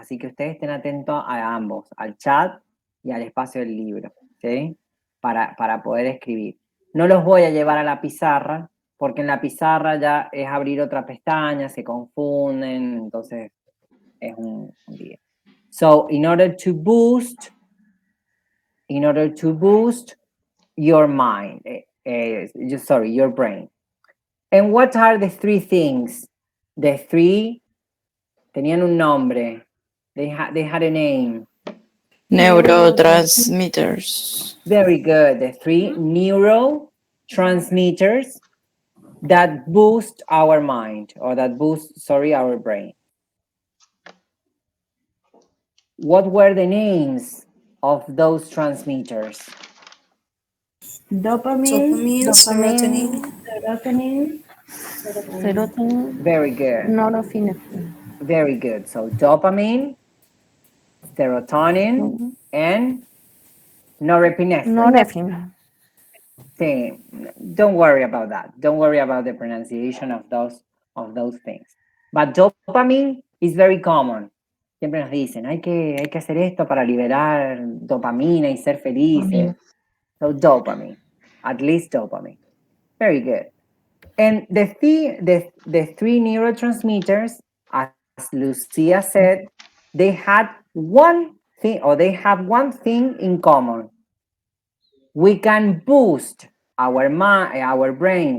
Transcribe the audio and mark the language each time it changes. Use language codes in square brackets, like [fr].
[es] Así que ustedes estén atentos a ambos, al chat y al espacio del libro, ¿sí? Para poder escribir. No los voy a llevar a la pizarra, porque en la pizarra ya es abrir otra pestaña, se confunden, entonces es un lío. [en] So, in order to boost your mind, your brain. And what are the 3 things? The 3 [es] tenían un nombre. [en] They had a name. Neurotransmitters. Very good. The 3 neurotransmitters that boost our mind, or that boost, our brain. What were the names of those transmitters? Dopamine, Serotonin, Very good. norepinephrine. Very good. So dopamine, serotonin, and norepinephrine. Norepinephrine. Sí, don't worry about that. Don't worry about the pronunciation of those things. But dopamine is very common. [es] Siempre nos dicen, hay que hacer esto para liberar dopamina y ser felices. [en] So dopamine, at least dopamine. Very good. And the 3 neurotransmitters, as Lucia said, they had one thing, or they have one thing in common. We can boost our brain.